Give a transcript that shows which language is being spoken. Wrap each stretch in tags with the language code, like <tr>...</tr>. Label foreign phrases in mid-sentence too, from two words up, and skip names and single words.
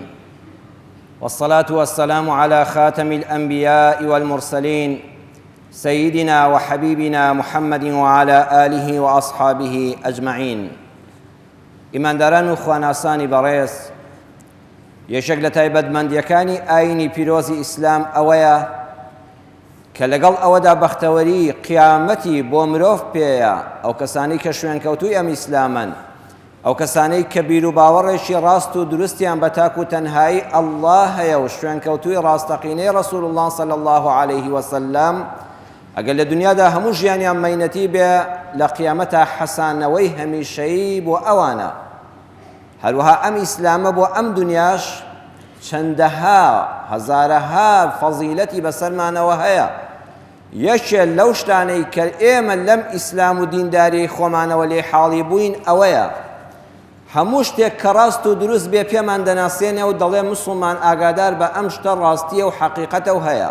<ar>والصلاة والسلام على خاتم الأنبياء والمرسلين سيدنا وحبيبنا محمد وعلى آله وأصحابه أجمعين.</ar> <ckb>إمان داران خواناساني بريس یەکێک لە تایبەتمەندیەکانی ئاینی پیرۆزی ئیسلام ئەوەیە کە لەگەڵ ئەوەدا بەختەوەری قیامەتی بۆ مرۆڤ پێیە، ئەو کەسانی کە شوێنکەوتووی ئەم ئیسلامن، ئەو کەسانەی کە بیر و باوەڕێکی ڕاست و دروستیان بە تاک و تەنهایی ئەڵڵا هەیە و شوێنکەوتووی ڕاستەقینەی</ckb> <ar>ڕەسوول الله صلی الله عليه وسلم،</ar> <ckb>ئەگەر لە دنیادا هەموو ژیانیان مەینەتی بێ، لە قیامەتە حەسانەوەی هەمیشەیی بۆ ئەوانە. هەروەها ئەم ئیسلامە بۆ ئەم دنیاش چەندەها هەزارەها فەزیلەتی بەسەرمانەوە هەیە. یەکێ لەو شتانەی کە ئێمە لەم ئیسلام و دینداری خۆمانەوە لێ حاڵی بووین ئەوەیە هەموو شتێک کە ڕاست و دروست بێ پێمان دەناسێنێ و دەڵێ مسلمان ئاگادار بە ئەم شتە ڕاستیە و حەقیقەتە و هەیە.</ckb>